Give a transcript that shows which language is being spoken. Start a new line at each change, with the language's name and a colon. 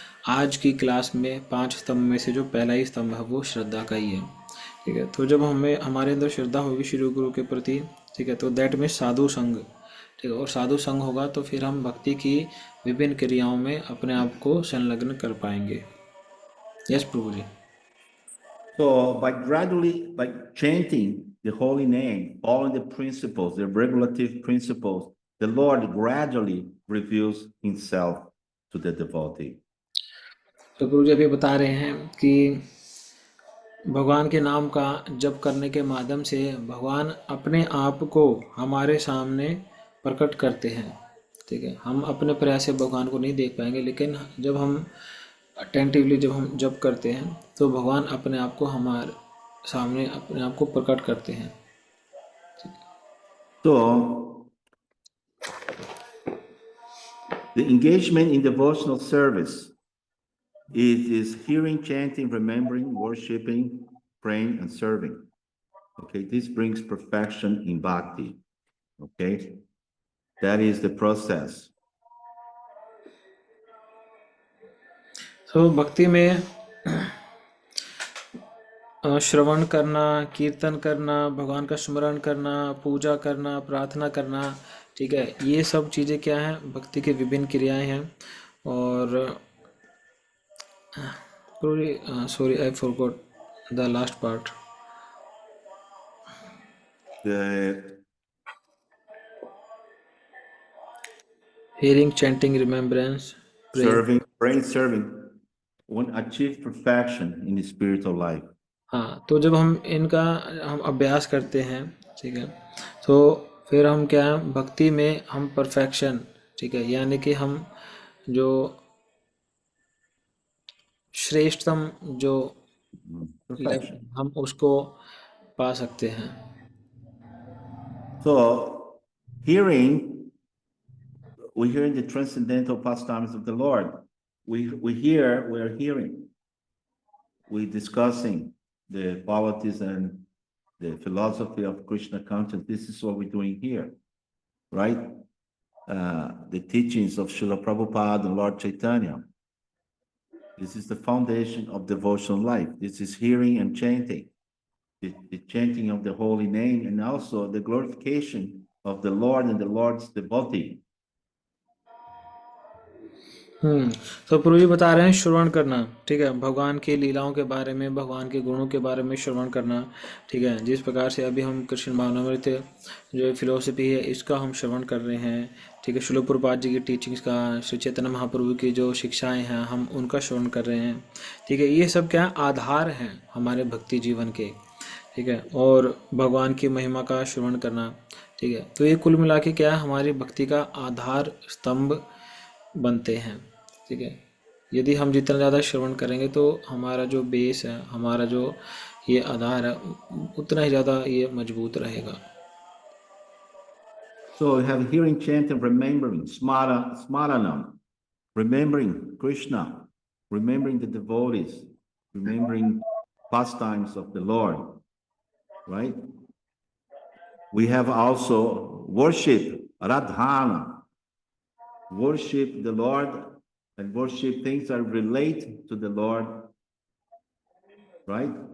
Hindi: आज की क्लास में 5 स्तंभ में से जो पहला ही स्तंभ है वो श्रद्धा का ही है। ठीक है, तो जब हमें हमारे अंदर श्रद्धा होगी श्री गुरु के प्रति, ठीक है, तो दैट में साधु संग, ठीक है, और साधु संग होगा तो फिर हम भक्ति की विभिन्न क्रियाओं में अपने आप को संलग्न कर पाएंगे। Yes Prabhu ji.
English: So by chanting the holy name, following the principles, the regulative principles, the Lord gradually reveals himself to the devotee.
Hindi: तो गुरु जी अभी बता रहे हैं कि भगवान के नाम का जप करने के माध्यम से भगवान अपने आप को हमारे सामने प्रकट करते हैं। ठीक है, हम अपने प्रयास से भगवान को नहीं देख पाएंगे, लेकिन जब हम अटेंटिवली जब हम जप करते हैं तो भगवान अपने आप को हमारे सामने अपने आप को प्रकट करते हैं।
English: So the engagement in devotional service is hearing, chanting, remembering, worshiping, praying, and serving. Okay, this brings perfection in bhakti. Okay, that is the process.
Hindi: तो भक्ति में श्रवण करना, कीर्तन करना, भगवान का स्मरण करना, पूजा करना, प्रार्थना करना, ठीक है, ये सब चीज़ें क्या हैं, भक्ति की विभिन्न क्रियाएं हैं।
English: और sorry I forgot the last part. Hearing, chanting, remembrance, praying. Serving, praying, serving, one achieve perfection in the spiritual life.
Hindi: हाँ, तो जब हम इनका हम अभ्यास करते हैं, ठीक है, तो फिर हम क्या है, भक्ति में हम परफेक्शन, ठीक है, यानी कि हम जो श्रेष्ठतम जो
English: Perfection.
Hindi: हम उसको पा सकते हैं।
English: So hearing, we hear the transcendental pastimes of the Lord. We are hearing. We're discussing the qualities and the philosophy of Krishna consciousness. This is what we're doing here, right? The teachings of Srila Prabhupada and Lord Chaitanya. This is the foundation of devotional life. This is hearing and chanting, the chanting of the holy name, and also the glorification of the Lord and the Lord's devotee.
Hindi: तो प्रभु जी बता रहे हैं श्रवण करना, ठीक है, भगवान की लीलाओं के बारे में, भगवान के गुणों के बारे में श्रवण करना, ठीक है, जिस प्रकार से अभी हम कृष्ण भावनामृत जो फिलोसफी है इसका हम श्रवण कर रहे हैं, ठीक है, श्रील प्रभुपाद जी की टीचिंग्स का, श्री चैतन्य महाप्रभु की जो शिक्षाएं हैं हम उनका श्रवण कर रहे हैं, ठीक है, ये सब क्या आधार हैं हमारे भक्ति जीवन के, ठीक है, और भगवान की महिमा का श्रवण करना, ठीक है, तो ये कुल मिला के क्या हमारी भक्ति का आधार स्तंभ बनते हैं। ठीक है, यदि हम जितना ज़्यादा श्रवण करेंगे तो हमारा जो बेस है, हमारा जो ये आधार है, उतना ही ज़्यादा ये मजबूत रहेगा।
English: So we have hearing, chanting, remembering, smaranam, remembering Krishna, remembering the devotees, remembering pastimes of the Lord, right? We have also worship, Radhana, worship the Lord and worship things that relate to the Lord, right?